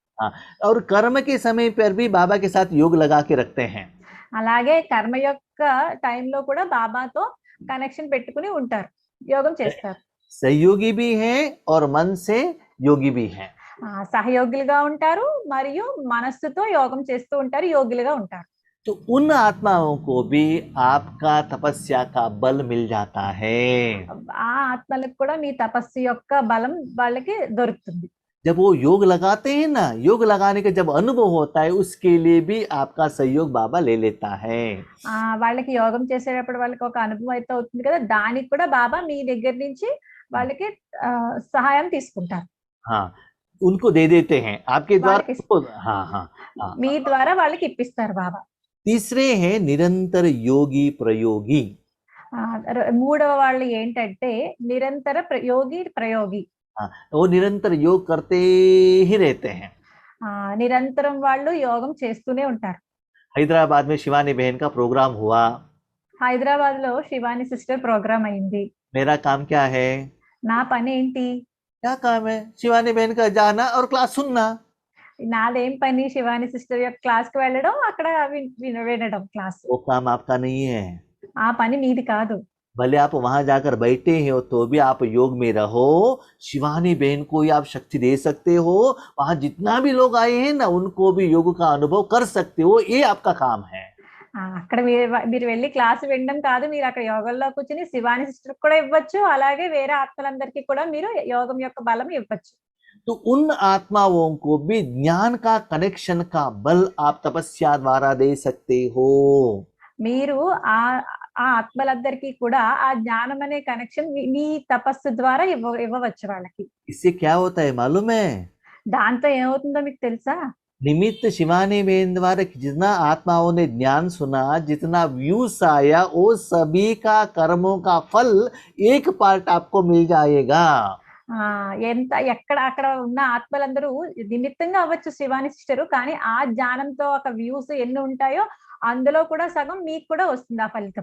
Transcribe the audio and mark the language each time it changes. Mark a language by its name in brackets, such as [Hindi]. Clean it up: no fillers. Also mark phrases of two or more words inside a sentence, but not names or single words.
[Hindi] और कर्म के समय पर भी बाबा के साथ योग लगा के रखते हैं। [Telugu] అలాగే కర్మ యొక్క టైంలో కూడా బాబాతో కనెక్షన్ పెట్టుకుని ఉంటారు, యోగం చేస్తారు. [Hindi] सहयोगी भी हैं और मन से योगी भी हैं। [Telugu] సహయోగులుగా ఉంటారు మరియు మనస్సుతో యోగం చేస్తూ ఉంటారు, యోగులుగా ఉంటారు. [Hindi] तो उन आत्माओं को भी आपका तपस्या का बल मिल जाता है। [Telugu] ఆ ఆత్మలకు కూడా మీ తపస్సు యొక్క బలం వాళ్ళకి దొరుకుతుంది. [Hindi] जब वो योग लगाते हैं ना, योग लगाने का जब अनुभव होता है, उसके लिए भी आपका सहयोग बाबा ले लेता है। [Telugu] వాళ్ళకి యోగం చేసేటప్పుడు వాళ్ళకి ఒక అనుభవం అయితే అవుతుంది కదా, దానికి కూడా బాబా మీ దగ్గర నుంచి వాళ్ళకి సహాయం తీసుకుంటారు. [Hindi] हाँ, उनको दे देते हैं आपके द्वारा [Telugu] వాళ్ళకి [Hindi] उनको। हाँ हाँ हाँ। [Telugu] మీ ద్వారా వాళ్ళకి ఇప్పిస్తారు బాబా. [Hindi] तीसरे हैं निरंतर योगी प्रयोगी। [Telugu] మూడవ వాళ్ళు ఏంటంటే నిరంతర ప్రయోగి. [Hindi] हाँ, वो निरंतर योग करते ही रहते हैं। [Telugu] నిరంతరం వాళ్ళు యోగం చేస్తూనే ఉంటారు. [Hindi] हैदराबाद में शिवानी बहन का प्रोग्राम हुआ। [Telugu] హైదరాబాద్ లో శివాని [English] sister program [Telugu] అయింది. [Hindi] मेरा काम क्या है? [Telugu] నా పని ఏంటి? [Hindi] क्या काम है? शिवानी बहन का जाना और क्लास सुनना। [Telugu] నాదేం పని? శివాని సిస్టర్ యొక్క క్లాస్ కి వెళ్ళడం, అక్కడ వినడం క్లాస్. [Hindi] वो काम आपका नहीं है। [Telugu] ఆ పని మీది కాదు. [Hindi] भले आप वहां जाकर बैठे हो तो भी आप योग में रहो। शिवानी बहन को ही आप शक्ति दे सकते हो। वहां जितना भी लोग आए हैं ना, उनको भी योग का अनुभव कर सकते हो। ये आपका काम है। [Telugu] అక్కడ మీరు వెళ్ళి క్లాస్ వినడం కాదు, మీరు అక్కడ యోగంలో కూర్చుని శివాని సిస్టర్ కూడా ఇవ్వచ్చు, అలాగే వేరే ఆత్మలందరికీ కూడా మీరు యోగం యొక్క బలం ఇవ్వచ్చు. [Hindi] तो उन आत्माओं को भी ज्ञान का कनेक्शन का बल आप तपस्या द्वारा दे सकते हो। [Telugu] మీరు ఆ ఆత్మలందరికీ కూడా ఆ జ్ఞానం అనే కనెక్షన్ మీ తపస్సు ద్వారా ఇవ్వవచ్చు వాళ్ళకి. [Hindi] इससे क्या होता है मालूम है? [Telugu] దాంతో ఏమవుతుందో మీకు తెలుసా? [Hindi] निमित्त शिवानी बहन द्वारा जितना आत्माओं ने ज्ञान सुना, जितना व्यूज आया, वो सभी का कर्मों का फल एक पार्ट आपको मिल जाएगा। [Telugu] ఎంత ఎక్కడ అక్కడ ఉన్న ఆత్మలందరూ నిమిత్తంగా అవ్వచ్చు శివాని సిస్టరు, కానీ ఆ జ్ఞానంతో ఒక వ్యూస్ ఎన్ని ఉంటాయో అందులో కూడా సగం మీకు కూడా వస్తుంది ఆ ఫలితం.